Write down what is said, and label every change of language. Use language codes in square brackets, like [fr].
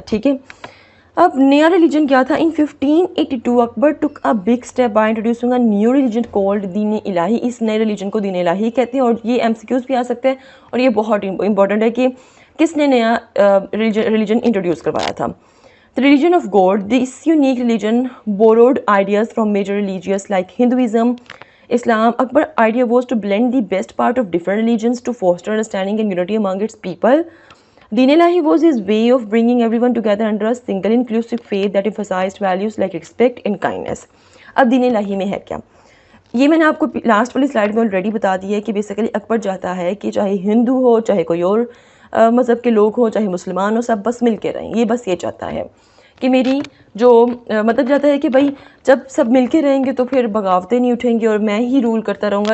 [hi] ठीक है, अब नया रिलीजन क्या था? [en] In 1582 Akbar took a big step by introducing a new religion called Deen Ilahi. [hi] इस नए रिलीजन को दीन इलाही कहते हैं, और ये एमसीक्यूज भी आ सकते हैं, और ये बहुत इंपॉर्टेंट है कि किसने नया रिलीजन इंट्रोड्यूस करवाया था। [en] The religion of God, this unique religion borrowed ideas from major religious like Hinduism, Islam. Akbar's idea was to blend the best part of different religions to foster understanding and unity among its people. Deen Ilahi was his way of bringing everyone together under a single inclusive faith that emphasized values like respect and kindness. [hi] अब दीन इलाही में है क्या? ये मैंने आपको last वाली slide में already बता दी है कि बेसिकली अकबर चाहता है कि चाहे हिंदू हो, चाहे कोई और मज़हब के लोग हो, चाहे मुसलमान हो, सब बस मिल के रहें। ये बस ये चाहता है कि मेरी जो मतलब चाहता है कि भाई जब सब मिल के रहेंगे तो फिर बगावतें नहीं उठेंगी और मैं ही रूल करता रहूँगा।